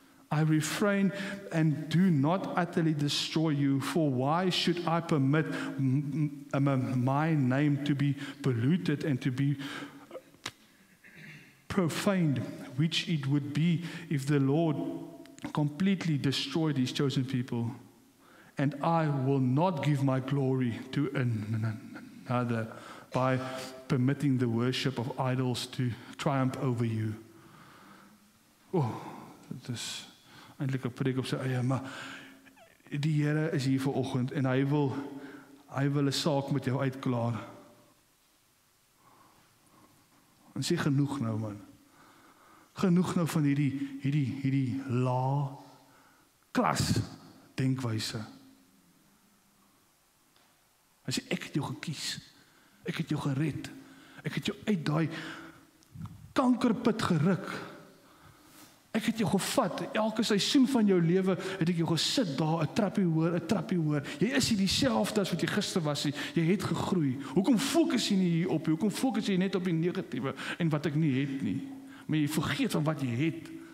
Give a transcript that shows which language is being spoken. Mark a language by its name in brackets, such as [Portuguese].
[English] I refrain and do not utterly destroy you, for why should I permit my name to be polluted and to be profaned, which it would be if the Lord completely destroyed his chosen people. And I will not give my glory to another by permitting the worship of idols to triumph over you. [Afrikaans] Dit is eintlik 'n preek op sy eie, maar die Here is hier vanoggend en hy wil 'n saak met jou uitklaar. En sê genoeg nou man. Genoeg nou van hierdie lae klas denkwyse. Hy sê ek het jou gekies. Ek het jou gered. Ek het jou uit daai kankerput geruk. Ek het jou gevat. Elke seisoen van jou lewe het ek jou gesit daar, 'n trappie hoor. Jy is nie dieselfde as wat jy gister was nie. Jy het gegroei. Hoekom fokus jy nie hier op? Hoekom fokus jy net op die negatiewe en wat ek nie het nie? Maar jy vergeet van wat jy het.